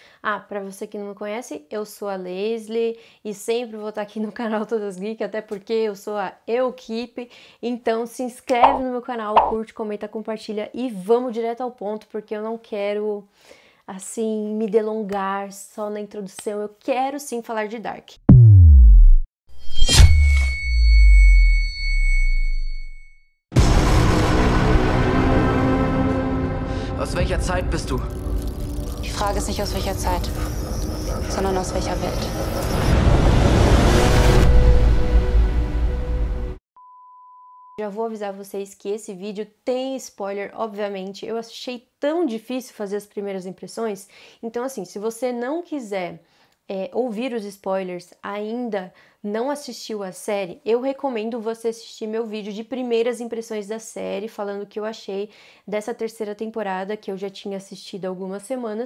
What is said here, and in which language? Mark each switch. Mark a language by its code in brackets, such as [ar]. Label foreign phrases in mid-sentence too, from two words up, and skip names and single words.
[pt] Pra você que não me conhece, eu sou a Leslie e sempre vou estar aqui no canal Todas Geek, até porque eu sou a Equipe. Então se inscreve no meu canal, curte, comenta, compartilha e vamos direto ao ponto, porque eu não quero, assim, me delongar só na introdução. Eu quero sim falar de Dark. [de] Aus welcher Zeit bist du? Die Frage ist nicht aus welcher Zeit, sondern aus welcher Welt. [pt] Já vou avisar vocês que esse vídeo tem spoiler, obviamente. Eu achei tão difícil fazer as primeiras impressões. Então, assim, se você não quiser ouvir os spoilers, ainda não assistiu a série, eu recomendo você assistir meu vídeo de primeiras impressões da série, falando o que eu achei dessa terceira temporada, que eu já tinha assistido há algumas semanas.